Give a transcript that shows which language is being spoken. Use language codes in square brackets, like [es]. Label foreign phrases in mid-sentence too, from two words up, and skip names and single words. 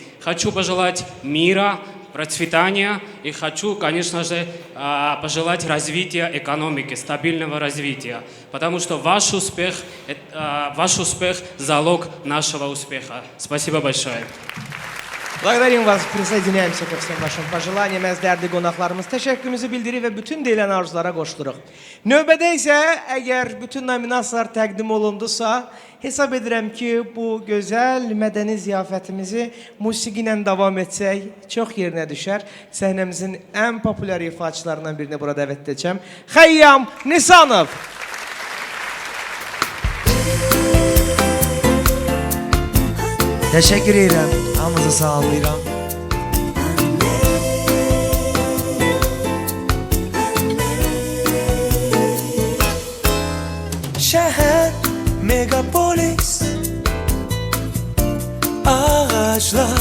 [ru] Хочу пожелать мира, процветания и хочу, конечно же, пожелать развития экономики, стабильного развития, потому что ваш успех – залог нашего успеха. Спасибо большое. Благодарим вас, присоединяемся ко всем вашим пожеланиям. [az] Əzlərdi qonaqlarımız təşəkkürümüzü bildirir və bütün deyilən arzulara qoşuluruq. Növbədə isə əgər bütün nominasiyalar təqdim olundusa, hesab edirəm ki, bu gözəl mədəni ziyafətimizi musiqi ilə davam etsək çox yerinə düşər. Səhnəmizin ən populyar ifaçılarından birini burada dəvət edəcəm. Xəyyam Nisanov. [tr] Teşekkür ederim. [az] Hamınızı salamlayıram. [tr] Şehir, megapolis, ağaçlar.